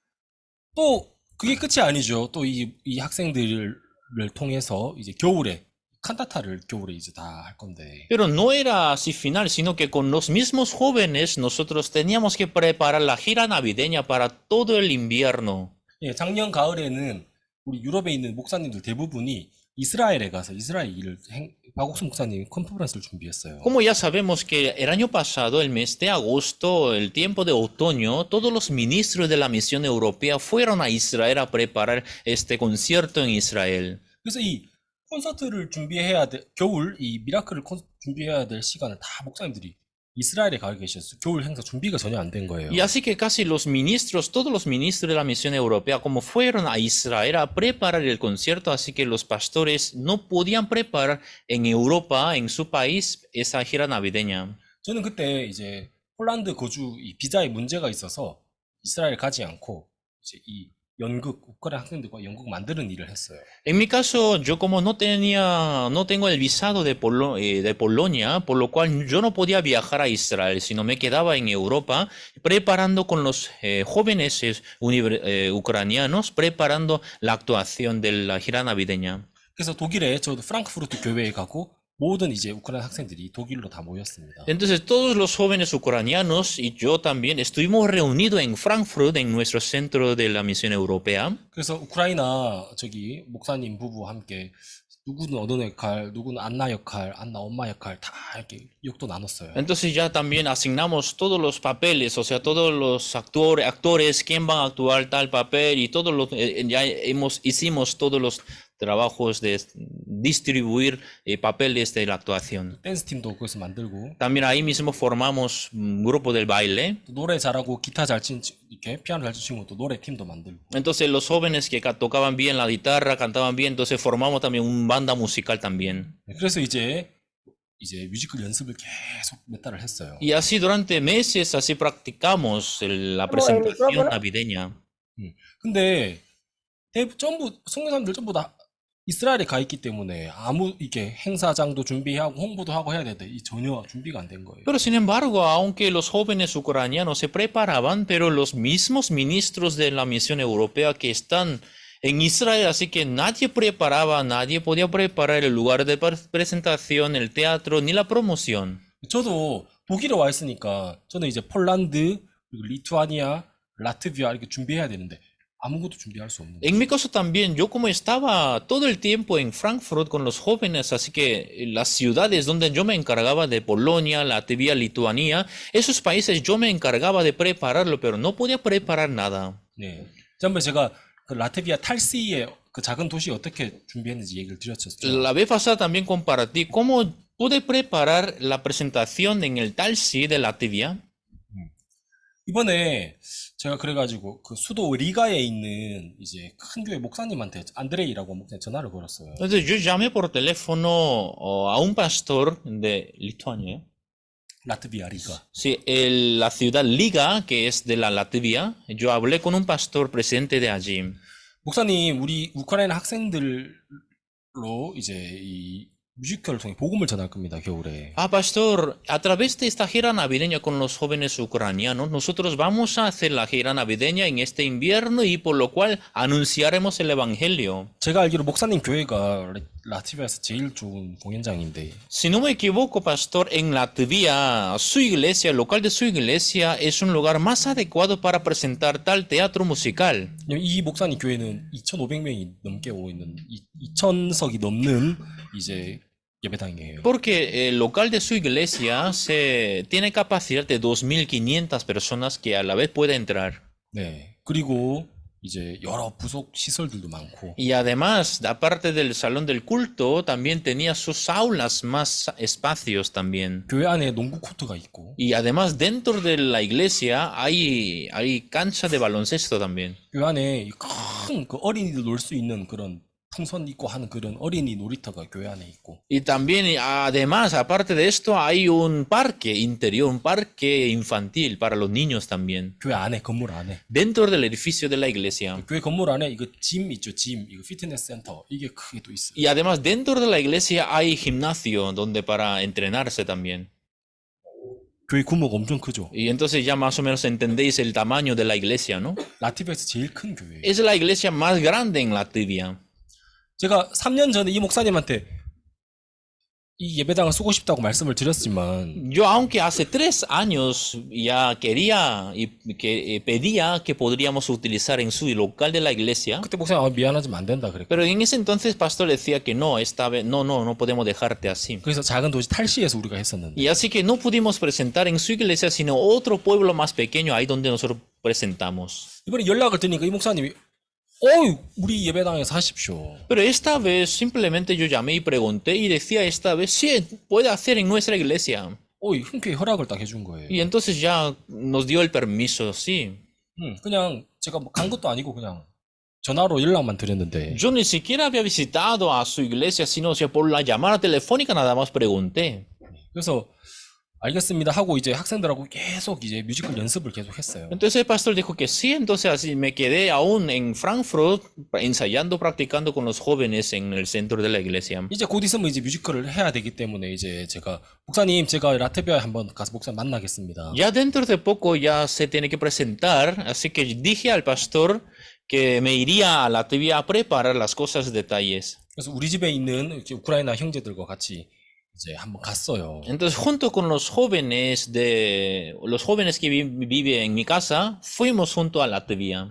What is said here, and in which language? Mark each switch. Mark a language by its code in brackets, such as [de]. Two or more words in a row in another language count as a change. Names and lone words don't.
[ko] 또 그게 끝이 아니죠. 또 이 학생들을 통해서 이제 겨울에 칸타타를 겨울에 이제 다 할 건데. [es] Pero no era así final, sino que con los mismos jóvenes nosotros teníamos que preparar la gira navideña para todo el invierno. [ko] 예, 작년 가을에는 우리 유럽에 있는 목사님들 대부분이 이스라엘에 가서 이스라엘 일을 박옥수 목사님이 컨퍼런스를 준비했어요. [es] Como ya sabemos que el año pasado, el mes de agosto, el tiempo de otoño, todos los ministros de la misión europea fueron a Israel a preparar este concierto en Israel. [ko] 그래서 이 콘서트를 준비해야 돼, 겨울 이 미라클을 준비해야 될 시간을 다 목사님들이 이스라엘에 가 계셨어요. 겨울 행사 준비가 전혀 안 된 거예요. [es] Y así que casi los ministros, todos los ministros de la misión europea, como fueron a Israel a preparar el concierto, así que los pastores no podían preparar en Europa, en su país, esa gira navideña. [ko] 저는 그때 이제 폴란드 거주 이 비자에 문제가 있어서 이스라엘 가지 않고 이제 이 연극 우크라이나 학생들과 연극 만드는 일을 했어요. [es] En mi caso, yo como no tengo el visado de Polonia, por lo cual yo no podía viajar a Israel, sino me quedaba en Europa preparando con los jóvenes ucranianos, preparando la actuación de la gira navideña. [ko] 그래서 독일에 저도 프랑크푸르트 교회에 가고 모든 이제 우크라이나 학생들이 독일로 다 모였습니다. [es] Entonces todos los jóvenes ucranianos y yo también estuvimos reunidos en Frankfurt, en nuestro centro de la misión europea. [ko] 그래서 우크라이나 저기 목사님 부부 함께 누구는 어느 역할, 누구는 안나 역할, 안나 엄마 역할 다 이렇게 역도 나눴어요. [es] Entonces ya también asignamos todos los papeles, o sea, todos los actores, quién van a actuar tal papel y ya hicimos todos los trabajos de distribuir papeles de la actuación. [ko] 댄스 팀도 거기서 만들고 [es] También ahí mismo formamos un grupo del baile. [ko] 또 노래 잘하고 기타 잘 친 이렇게 피아노 잘 치는 또 노래 팀도 만들고. [es] Entonces los jóvenes que tocaban bien la guitarra, cantaban bien, entonces formamos también una banda musical también. [ko] 그래서 이제 뮤지컬 연습을 계속 몇 달을 했어요. [es] Y así durante meses así practicamos la presentación navideña. [ko] 근데 전부 성교사님들 전부 다 이스라엘에 가 있기 때문에 아무 이게 행사장도 준비하고 홍보도 하고 해야 되는데 전혀 준비가 안 된 거예요. [es] Pero sin embargo, aunque los jóvenes ucranianos se preparaban, pero los mismos ministros de la misión europea que están en Israel, así que nadie preparaba, nadie podía preparar el lugar de presentación, el teatro, ni la promoción. [ko] 저도 독일에 와 있으니까 저는 이제 폴란드, 그리고 리투아니아, 라트비아 이렇게 준비해야 되는데 아무것도 준비할 수 없는 거예요. [es] En mi caso también, yo como estaba todo el tiempo en Frankfurt con los jóvenes, así que las ciudades donde yo me encargaba de Polonia, Latvia, Lituania, esos países yo me encargaba de prepararlo, pero no podía preparar nada. [ko] 네. 지난번에 제가 그 라트비아 탈시의 그 작은 도시 어떻게 준비했는지 얘기를 드렸죠. [es] La vez pasada también compartí cómo pude preparar la presentación en el Talsi de Latvia. [ko] 이번에 제가 그래가지고 그 수도 리가에 있는 이제 큰 교회 목사님한테 안드레이라고 목사님 전화를 걸었어요. [es] Entonces yo llamé por teléfono a un pastor de Lituania. [ko] 라트비아 리가. [es] Sí, la ciudad Liga, que es de la Latvia, yo hablé con un pastor presidente de allí. [ko] 목사님, 우리 우크라이나 학생들로 이제 이 뮤지컬을 통해 복음을 전할 겁니다, 겨울에. [es] Ah, pastor, a través de esta gira navideña con los jóvenes ucranianos, nosotros vamos a hacer la gira navideña en este invierno y por lo cual anunciaremos el evangelio. [ko] 제가 알기로 목사님 교회가 라트비아에서 제일 좋은 공연장인데, [es] Si no me equivoco, pastor, en Latvia, su iglesia, el local de su iglesia, es un lugar más adecuado para presentar tal teatro musical. [ko] 이 목사님 교회는 2,500명이 넘게 오고 있는 2,000석이 넘는 이제 예배당이에요. [es] Porque el local de su iglesia tiene capacidad de 2.500 personas que a la vez puede entrar. [ko] 네. 그리고 이제 여러 부속 시설들도 많고. [es] Y además, aparte del salón del culto, también tenía sus aulas, más espacios también. [ko] 교회 안에 농구 코트가 있고. [es] Y además, dentro de la iglesia hay cancha de baloncesto también. [ko] 교회 안에 큰 그 어린이들 놀 수 있는 그런 풍선 있고 하는 그런 어린이 놀이터가 교회 안에 있고. [es] Y también, además, aparte de esto, hay un parque interior, un parque infantil para los niños también. [ko] 교회 안에 건물 안에. [es] Dentro del edificio de la iglesia. [ko] 교회 건물 안에 이거 짐 있죠, 짐. 이거 피트니스 센터. 이게 크게 또 있어요. [es] Y además, dentro de la iglesia hay gimnasio donde para entrenarse también. [ko] 교회 규모가 엄청 크죠. [es] Y entonces ya más o menos entendéis el tamaño de la iglesia, ¿no? [ko] 라트비아에서 제일 큰 교회예요. [es] Es la iglesia más grande en Latvia. [ko] 제가 3년 전에 이 목사님한테 이 예배당을 쓰고 싶다고 말씀을 드렸지만 [es] Yo, aunque hace 3 años ya quería y que pedía que podríamos utilizar en su local de la iglesia, [ko] 그때 목사님 미안하지만 안 된다 그랬고 [es] pero en ese entonces pastor decía que no, esta vez no podemos dejarte así. [ko] 그래서 작은 도시 탈시에서 우리가 했었는데 [es] Y así que no pudimos presentar en su iglesia, sino otro pueblo más pequeño ahí donde nosotros presentamos. [ko] 이번에 연락을 드리니까 이 목사님이 어이 우리 예배당에서 하십시오. [es] Pero esta vez simplemente yo llamé y pregunté y decía esta vez, sí, puede hacer en nuestra iglesia. [ko] 어이 흔쾌히 허락을 딱 해준 거예요. [es] Y entonces ya nos dio el permiso, sí. [ko] 그냥 제가 뭐 간 것도 아니고 그냥 전화로 연락만 드렸는데 [es] Yo ni siquiera había visitado a su iglesia, sino o sea, por la llamada telefónica nada más pregunté. [ko] 그래서 알겠습니다 하고 이제 학생들하고 계속 이제 뮤지컬 연습을 계속 했어요. [es] Entonces el pastor dijo que sí, entonces así me quedé aún en Frankfurt ensayando, practicando con los jóvenes en el centro de la iglesia. [ko] 이제 곧 있으면 이제 뮤지컬을 해야 되기 때문에 이제 제가 목사님 제가 라트비아에 한번 가서 목사님 만나겠습니다. [es] Ya dentro de poco ya se tiene que presentar, así que dije al pastor que me iría a Latvia a preparar las cosas, detalles. [ko] 그래서 우리 집에 있는 이렇게 우크라이나 형제들과 같이 이제 한번 갔어요. [es] Entonces, junto con los jóvenes que viven en mi casa, fuimos junto a Latvia.